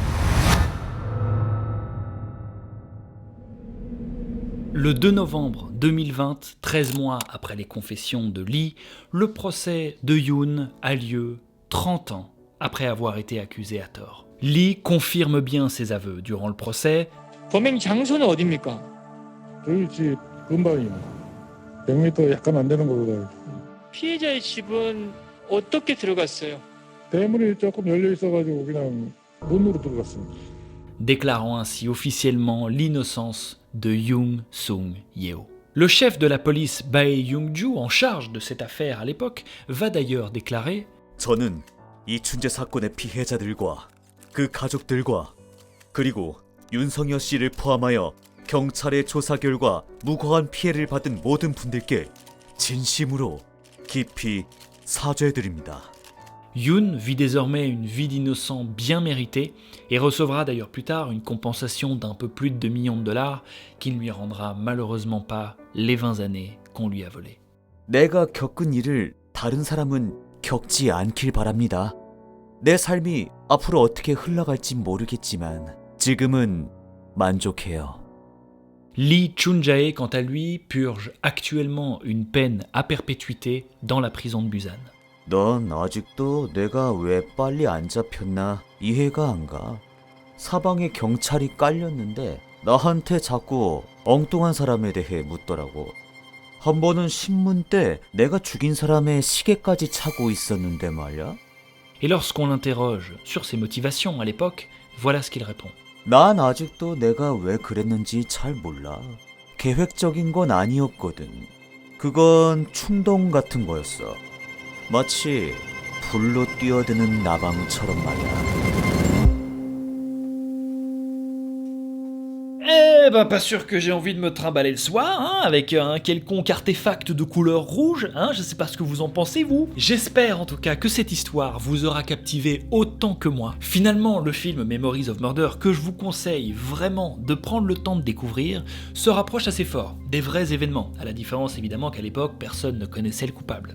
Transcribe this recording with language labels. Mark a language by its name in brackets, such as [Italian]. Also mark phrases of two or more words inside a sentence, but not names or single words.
[French] Le 2 novembre 2020, 13 mois après les confessions de Lee, le procès de Yoon a lieu 30 ans après avoir été accusé à tort. Lee confirme bien ses aveux durant le procès. [Korean] 범행 장소는 어디입니까? 저희 집 근방입니다. 100m 약간 안 되는 걸로 알고 있습니다. 피해자의 집은 어떻게 들어갔어요? 대문이 조금 열려 있어가지고 그냥 문으로 들어갔습니다. [French] Déclarant ainsi officiellement l'innocence de Yoon Sung-yeol. Le chef de la police Bae Young-ju, en charge de cette affaire à l'époque, va d'ailleurs déclarer [Korean] 저는 이춘재 사건의 피해자들과 그 가족들과 그리고 윤성여 씨를 포함하여 경찰의 조사 결과 무고한 피해를 받은 모든 분들께 진심으로 깊이 사죄드립니다. [French] Yoon vit désormais une vie d'innocent bien méritée et recevra d'ailleurs plus tard une compensation d'un peu plus de 2 millions de dollars qui ne lui rendra malheureusement pas les 20 années qu'on lui a volées. [Korean] 내가 겪은 일을 다른 사람은 겪지 않길 바랍니다. 내 삶이 앞으로 어떻게 흘러갈지 모르겠지만 지금은 만족해요. [French] Lee Chun-jae, quant à lui, purge actuellement une peine à perpétuité dans la prison de Busan. [Korean] 넌 아직도 내가 왜 빨리 안 잡혔나 이해가 안 가. 사방에 경찰이 깔렸는데 나한테 자꾸 엉뚱한 사람에 대해 묻더라고. 한 번은 신문 때 내가 죽인 사람의 시계까지 차고 있었는데 말이야. [French] Et lorsqu'on l'interroge sur ses motivations à l'époque, voilà ce qu'il répond. [Korean] 난 아직도 내가 왜 그랬는지 잘 몰라. 계획적인 건 아니었거든. 그건 충동 같은 거였어. 마치 불로 뛰어드는 나방처럼 말이야. [French] Eh ben pas sûr que j'ai envie de me trimballer le soir, avec un quelconque artefact de couleur rouge, je sais pas ce que vous en pensez vous. J'espère en tout cas que cette histoire vous aura captivé autant que moi. Finalement, le film Memories of Murder, que je vous conseille vraiment de prendre le temps de découvrir, se rapproche assez fort des vrais événements, à la différence évidemment qu'à l'époque, personne ne connaissait le coupable.